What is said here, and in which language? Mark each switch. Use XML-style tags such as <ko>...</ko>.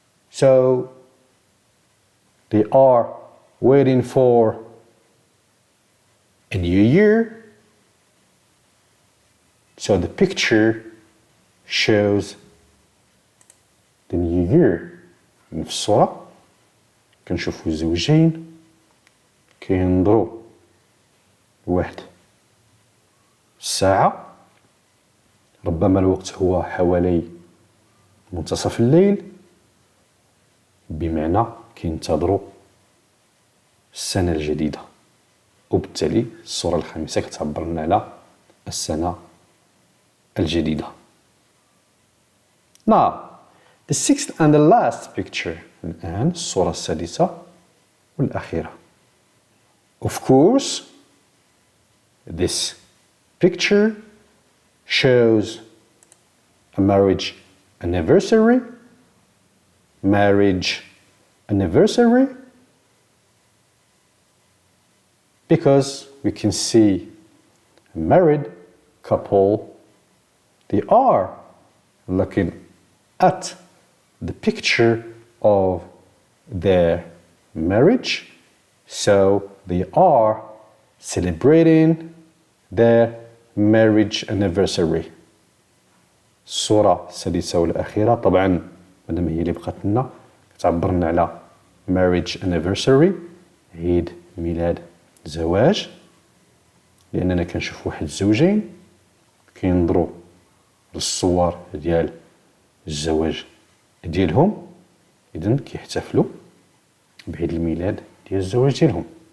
<en>So they are waiting for a new year. So the picture shows the new year.</en> <ar>في الصورة كنشوفوا الزوجين كينظروا لواحد الساعة، ربما الوقت هو حوالي منتصف الليل، بمعنى كينتظروا السنة الجديدة، وبالتالي الصورة الخامسة كتعبر لنا على السنة الجديدة.</ar> <en>Now, the sixth and the last picture.</en> <ar>الآن الصورة السادسة والأخيرة.</ar> <en>Of course, this picture shows a marriage anniversary. Because we can see a married couple, they are looking at the picture of their marriage, so they are celebrating their marriage anniversary.</en> <ar>الصورة السادسة والأخيرة طبعا مادام هي اللي بقات لنا كتعبر لنا على marriage anniversary، عيد ميلاد زواج، لأننا كنشوف واحد الزوجين كينظروا للصور ديال الزواج ديالهم، إذن كيحتفلوا بعيد الميلاد ديال الزواج ديالهم.</ar>